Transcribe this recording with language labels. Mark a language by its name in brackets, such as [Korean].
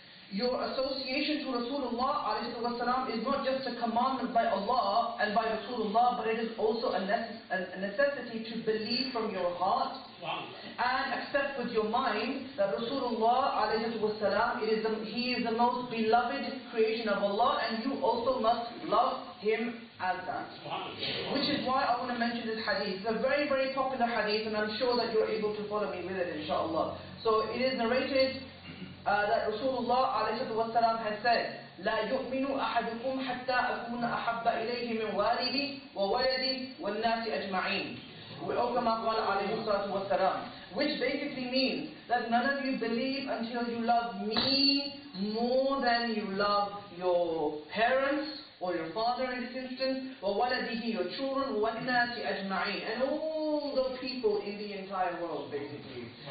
[English] Your association to Rasulullah ﷺ is not just a commandment by Allah and by Rasulullah, but it is also a necessity to believe from your heart and accept with your mind that Rasulullah ﷺ, he is the most beloved creation of Allah, and you also must love him as that. Which is why I want to mention this hadith. It's a very, very popular hadith, and I'm sure that you're able to follow me with it, inshallah. So it is narrated that Rasulullah ﷺ has said, [Arabic] لا يؤمن أحدكم حتى أكون أحب إليه من والدي وولدي والناس أجمعين. أو كما قال عليه الصلاة والسلام. [English] Which basically means that none of you believe until you love me more than you love your parents, or your father in this instance, [Arabic] وَوَلَدِهِ, [English] your children, [Arabic] وَالنَّاسِ أَجْمَعِينَ, [English] and all the people in the entire world, basically.